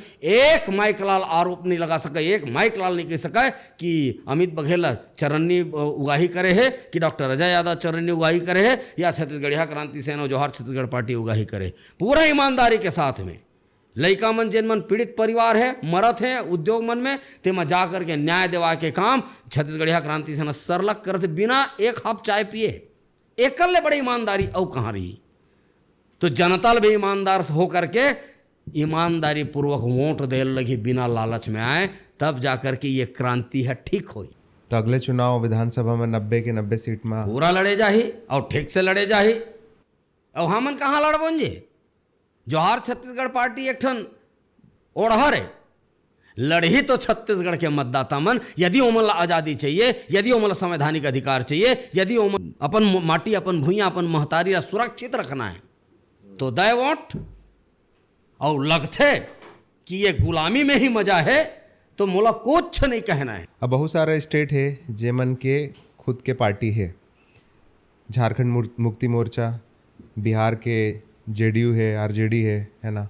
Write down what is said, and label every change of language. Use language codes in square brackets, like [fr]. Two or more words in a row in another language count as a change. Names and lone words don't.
[hne] एक माइकलाल आरोप नहीं लगा सके, एक माइकलाल नहीं कह सके कि अमित बघेल चरन्नी उगाही करे है, कि डॉक्टर अजय यादव चरन्नी उगाही करे है, या छत्तीसगढ़िया क्रांति सेना जोहार छत्तीसगढ़ पार्टी उगाही करे। पूरा ईमानदारी के साथ में लइका मन जिन मन पीड़ित परिवार है, मरत है उद्योग मन में, तेमा जा करके न्याय देवा के काम छत्तीसगढ़िया क्रांति सेना सरलग करते बिना एक हप चाय पिए। एकल ले बड़ी ईमानदारी और कहाँ रही। तो जनता भी ईमानदार हो करके ईमानदारी पूर्वक वोट दे लगी, बिना लालच में आए, तब जाकर के ये क्रांति है ठीक हुई। तो अगले चुनाव विधानसभा में 90 के 90 सीट में पूरा लड़े जाही और ठीक से लड़े जाही। और हमन कहाँ लड़बन जे? जोहार छत्तीसगढ़ पार्टी एक ठन ओढ़हर है, लड़ही तो छत्तीसगढ़ के मतदाता मन। यदि ओमन ला आज़ादी चाहिए, यदि ओमन ला संवैधानिक अधिकार चाहिए, यदि ओमन अपन माटी अपन भूइयाँ अपन महतारी ला सुरक्षित रखना है, तो दे वोट। और लगते कि ये गुलामी में ही मजा है, तो मोला कुछ नहीं कहना है। अब बहुत सारा स्टेट है जेमन के खुद के पार्टी है। झारखंड मुक्ति मोर्चा, बिहार के जेडीयू है, आरजेडी है ना।